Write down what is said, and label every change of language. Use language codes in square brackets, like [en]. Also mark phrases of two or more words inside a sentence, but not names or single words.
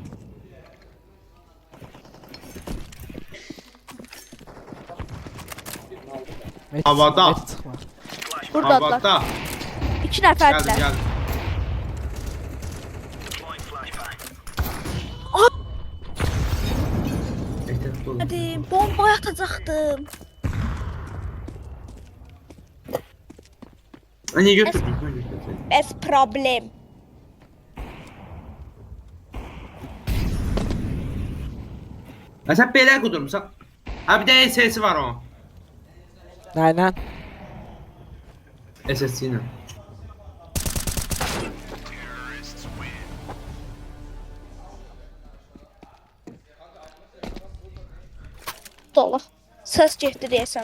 [az] Havada. Mehdi çıxma. Buradadılar. Havada. 2 Gəldim, nəfərdilər. gəldim. Ehtiyatlı olun. Hadi bomba atacaqdım. Niye götürdün? Sen götürdün. [ru] Bez problem. [az] Ha sen belə qudurmusan. Ha bir de SS'i var o. Nəylə? SSC ilə. Dolu. Ses getdi deyəsən.